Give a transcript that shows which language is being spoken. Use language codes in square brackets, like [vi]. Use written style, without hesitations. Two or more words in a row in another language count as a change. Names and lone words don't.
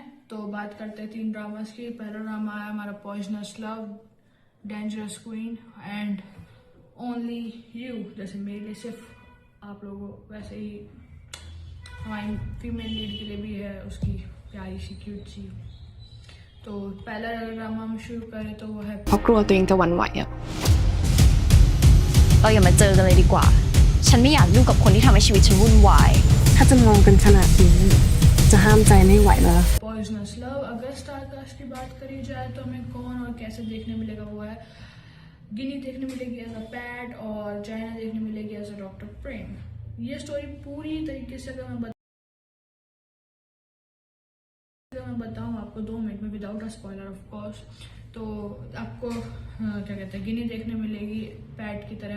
[hi] तो बात करते हैं 3 ड्रामास की। पहला ड्रामा है हमारा पॉइजनस लव, डेंजरस क्वीन एंड ओनली यू। जैसे मेरे लिए सिर्फ आप लोगों, वैसे ही हमारी [en] female lead [hi] के लिए भी है उसकी प्यारी सी क्यूट सी। तो पहला ड्रामा हम शुरू करें तो वो है [th] เพราะกลัวตัวเองจะหวั่นไหวอะเราอย่ามาเจอกันเลยดีกว่าฉันไม่อยากยุ่งกับคนที่ทำให้ชีวิตฉันวุ่นวายถ้าจะมองกันขนาดนี้จะห้ามใจไม่ไหวแล้ว [hi] पॉइजनस लव। अगर [en] star cast [hi] की बात करी जाए तो हमें कौन और कैसे देखने मिलेगा वो है गिनी देखने मिलेगी [en] as a pet [hi] और जायना देखने मिलेगी [en] as a doctor [hi] प्रेम। ये स्टोरी पूरी तरीके से अगर मैं बताऊं आपको 2 मिनट में [en] without a spoiler of course, [hi] तो आपको क्या कहते हैं गिनी देखने मिलेगी पैट की तरह।